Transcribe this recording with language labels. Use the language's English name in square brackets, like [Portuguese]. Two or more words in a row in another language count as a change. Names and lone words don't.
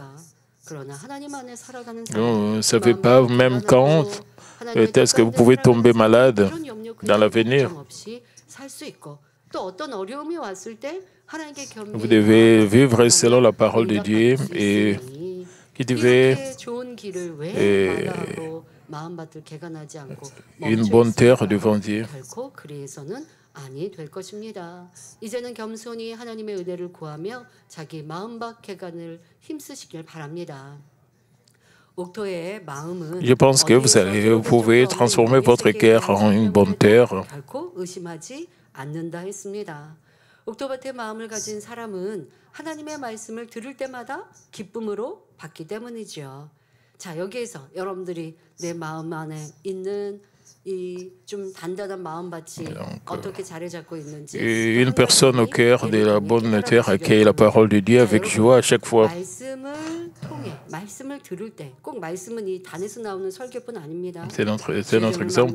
[French] Vous ne savez pas même quand est-ce que vous pouvez tomber malade dans l'avenir. Vous devez vivre selon la parole de Dieu et qui devait une bonne terre devant Dieu. [Korean] 아니 될 것입니다. 이제는 겸손히 하나님의 은혜를 구하며 자기 마음밭 개간을 힘쓰시길 바랍니다. [French] Je pense que vous pouvez transformer votre cœur en une bonne terre. [Korean] 옥토밭의 마음을 가진 사람은 하나님의 말씀을 들을 때마다 기쁨으로 받기 때문이죠. 자, 여기에서 여러분들이 내 마음 안에 있는 [French] Une personne au cœur de la bonne terre accueille la parole de Dieu avec joie à chaque fois. C'est notre exemple.